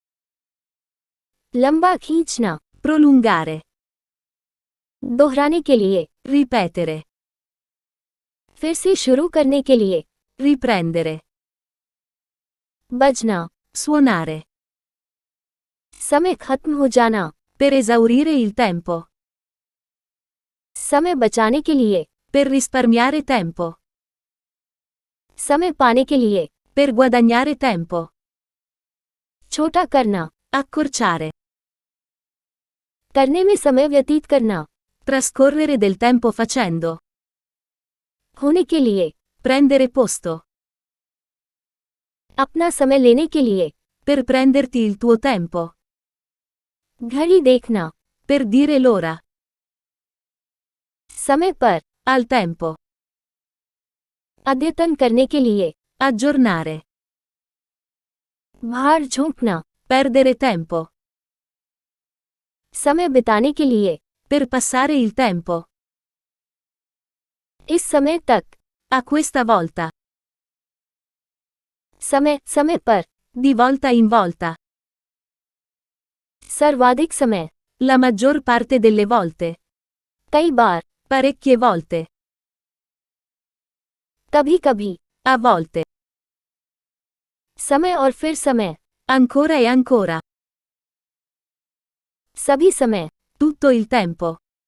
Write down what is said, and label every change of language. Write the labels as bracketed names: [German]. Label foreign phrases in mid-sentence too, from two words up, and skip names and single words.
[Hindi] लंबा खींचना, [Italian] prolungare, [Hindi] दोहराने के लिए, [Italian] ripetere, [Hindi] फिर से शुरू करने के लिए, [Italian] riprendere, [Hindi] बजना, [Italian] suonare, [Hindi] समय खत्म हो जाना, [Italian] per esaurire il tempo, [Hindi] समय बचाने के लिए, [Italian] per risparmiare tempo, [Hindi] समय पाने के लिए, [Italian] per guadagnare tempo, [Hindi] छोटा करना, [Italian] accorciare, [Hindi] करने में समय व्यतीत करना, [Italian] trascorrere del tempo facendo, [Hindi] होने के लिए, [Italian] prendere posto, [Hindi] अपना समय लेने के लिए, [Italian] per prenderti il tuo tempo, [Hindi] घड़ी देखना, [Italian] per dire l'ora, [Hindi] समय पर, [Italian] al tempo, [Hindi] अद्यतन करने के लिए, [Italian] aggiornare, [Hindi] बाहर झोंकना, [Italian] perdere tempo, [Hindi] समय बिताने के लिए, [Italian] per passare il tempo, [Hindi] इस समय तक, [Italian] a questa volta, [Hindi] समय समय पर, [Italian] di volta in volta, [Hindi] सर्वाधिक समय, [Italian] la maggior parte delle volte, [Hindi] कई बार, [Italian] parecchie volte, [Hindi] कभी कभी, [Italian] a volte, [Hindi] समय और फिर समय, [Italian] ancora e ancora, [Hindi] सभी समय, [Italian] tutto il tempo,